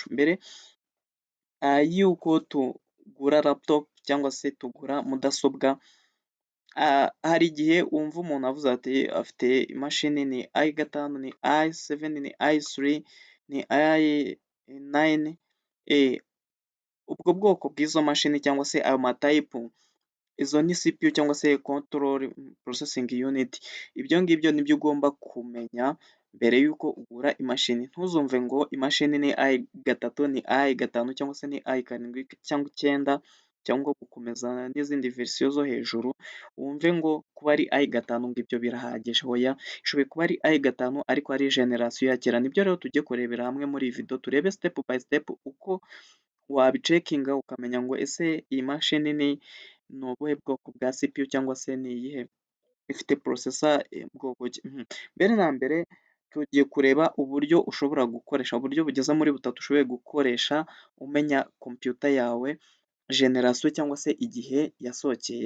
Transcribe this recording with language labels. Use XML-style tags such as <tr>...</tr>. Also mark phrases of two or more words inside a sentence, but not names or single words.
<rw>Mbere y'uko tugura laptop cyangwa se tugura mudasobwa, hari igihe wumva umuntu avuze ati afite imashini ni i5, ni i7, ni i3, ni i9. Ubwo bwoko bw'izo mashini cyangwa se ayo matayipu, izo ni CPU cyangwa se</rw> <en>control processing unit.</en> <rw>Ibyo ngibyo nibyo ugomba kumenya mbere y'uko ugura imashini. Ntuzumve ngo imashini ni i3, ni i5 cyangwa se ni i7 cyangwa 9 cyangwa gukomeza n'izindi verisiyo zo hejuru, wumve ngo kuba ari i5 ngo ibyo birahagije. Oya, ishoboye kuba ari i5 ariko ari generasiyo ya kera. Nibyo rero tugiye kurebera hamwe muri iyi video, turebe</rw> <en>step by step</en> <rw>uko wabicekinga ukamenya ngo ese iyi mashini ni ubuhe bwoko bwa CPU cyangwa se ni iyihe, ifite processor bwoko ki. Mbere na mbere tugiye kureba uburyo ushobora gukoresha, uburyo bugeza muri butatu ushoboye gukoresha umenya computer yawe generasiyo cyangwa se igihe yasohokeye.</rw>